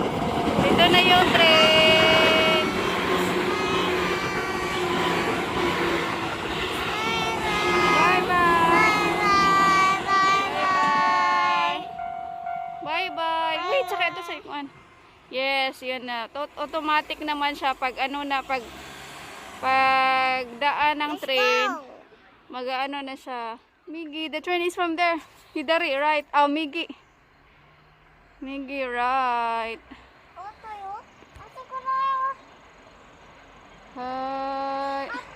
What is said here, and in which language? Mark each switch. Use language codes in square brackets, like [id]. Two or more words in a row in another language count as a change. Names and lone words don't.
[tl] Ito na yung train. Bye-bye. Wait, saka ito sa ikuan. Yes, yun na. Automatic naman siya pag ano na, pag daan ng train. Mag-ano na siya. [ja] Migi, [en] the train is from there. [ja] Hidari, right? Oh, Migi. Migi, [en] right. Hi.